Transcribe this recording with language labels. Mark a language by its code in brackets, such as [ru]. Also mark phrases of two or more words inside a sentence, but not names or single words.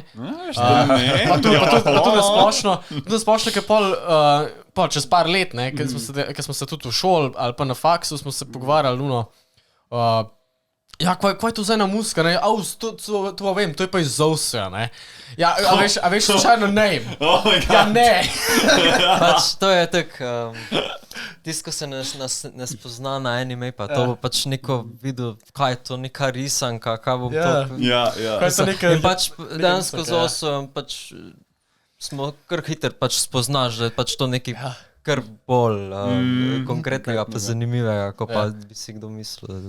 [sl] Pa to nasplošno, ker pol čez par let, ne, ker smo se tudi v šoli ali pa na faksu smo se pogovarjali, kaj je to za ena muzika, ne? To vem, to je pa iz Zousja, ne? A veš slučajno name? [en] Oh my god. [sl] Ja, ne. Pač to je tak, tisto, ko se ne spozna na anime, pa to bo pač neko videl, kaj je to, neka risanka, kaj bom to... In pač dejansko z Osom pač smo kar hiter pač spoznaš, da je pač to nekaj kar bolj konkretnega pa zanimivega, ko pa bi si kdo mislil.